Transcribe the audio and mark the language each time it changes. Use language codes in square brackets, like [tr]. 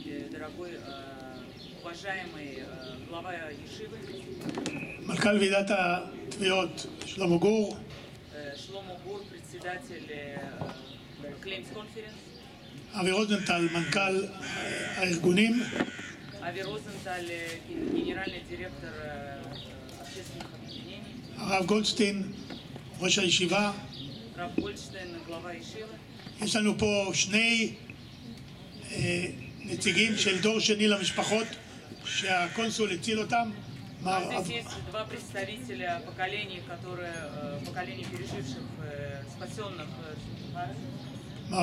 [ru] дорогой уважаемый глава Ешивы, [he] מנכ"ל ועידת התביעות שלמה גור, [ru] Шломо Гур, председатель Claims Conference, [he] אבי רוזנטל, מנכ"ל הארגונים, [ru] Ави Розенталь, генеральный директор общественных объединений, [he] הרב גולדשטיין, ראש הישיבה. [ru] Рав Гольдштейн, глава Ешивы. [he] יש לנו פה שני נציגים של דור שני למשפחות שהקונסול הציל אותם. [ru] Здесь есть два представителя поколений, поколений переживших спасенных Сugihara.